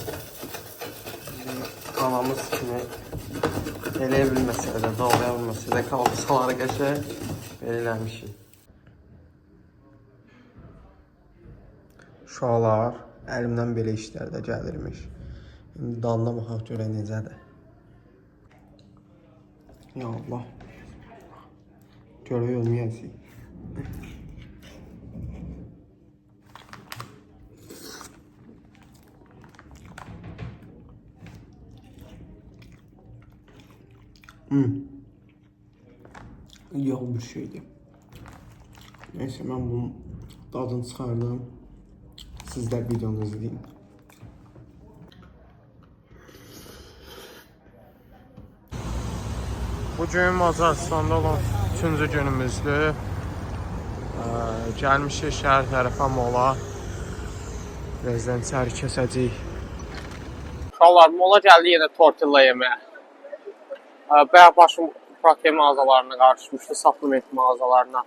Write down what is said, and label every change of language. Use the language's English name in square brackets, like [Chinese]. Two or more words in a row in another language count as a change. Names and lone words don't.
[Azerbaijani] Anamız kimi eləyə bilməsə də, doğraya bilməsə də kalbasaları qəşəng eləmişik. Uşaqlar, əlimdən belə işlər də gəlirmiş. İndi dalına baxaq görə necədir. Ya Allah. Görək olmayacaq. [Turkish] İyi olmuş şeydi. Neyse, ben bunun dadını çıkardım. Siz de videonu izleyin. Bugün Macaristan'da olan 3-cü günümüzdür. [Azerbaijani] Gəlmişik şəhər tərəfə mola. Birazdan içəri kəsəcəyik. Uşaqlar, mola gəldi yenə tortilla yeməyə. Bayaq başım protein mağazalarına qarışmışdı, supplement mağazalarına.